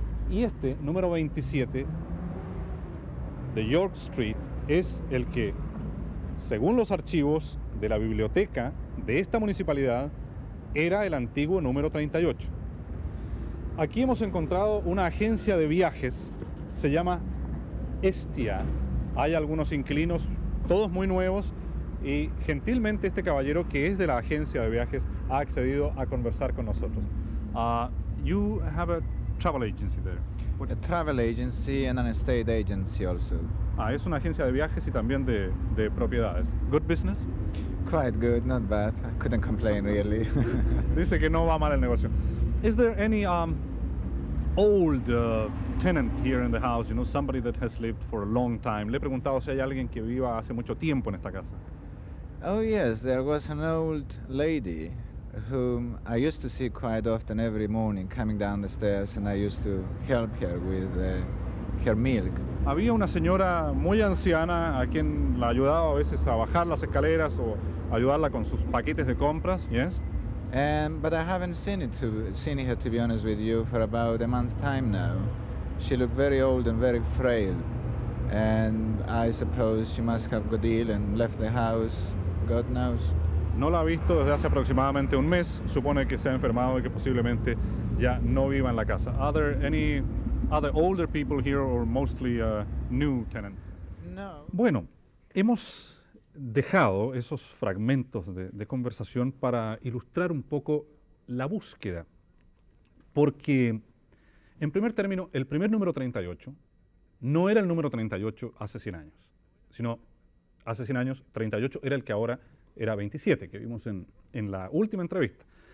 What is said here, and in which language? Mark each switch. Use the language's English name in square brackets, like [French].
[Spanish] Y este, número 27 de York Street, es el que, según los archivos de la biblioteca de esta municipalidad, era el antiguo número 38. Aquí hemos encontrado una agencia de viajes, se llama Estia. Hay algunos inquilinos, todos muy nuevos, y gentilmente este caballero, que es de la agencia de viajes, ha accedido a conversar con nosotros. [English] You have a travel agency there. A travel agency and an estate agency also. [Spanish] Es una agencia de viajes y también de propiedades. [English] Good business? Quite good, not bad. I couldn't complain really. [Spanish] Dice que no va mal el negocio. [English] Is there any old tenant here in the house, you know, somebody that has lived for a long time. [Spanish] Le he preguntado si hay alguien que viva hace mucho tiempo en esta casa. [English] Oh yes, there was an old lady whom I used to see quite often every morning coming down the stairs, and I used to help her with her milk. [Spanish] Había una señora muy anciana a quien la ayudaba a veces a bajar las escaleras o ayudarla con sus paquetes de compras, yes? [English] But I haven't seen her, to be honest with you, for about a month's time now. She looked very old and very frail, and I suppose she must have got ill and left the house, God knows. [Spanish] No la ha visto desde hace aproximadamente un mes. Supone que se ha enfermado y que posiblemente ya no viva en la casa. [English] Are there any other older people here or mostly new tenants? No. [Spanish] Bueno, hemos dejado esos fragmentos de conversación para ilustrar un poco la búsqueda. Porque, en primer término, el primer número 38 no era el número 38 hace 100 años, sino hace 100 años 38 era el que ahora era 27, que vimos en la última entrevista.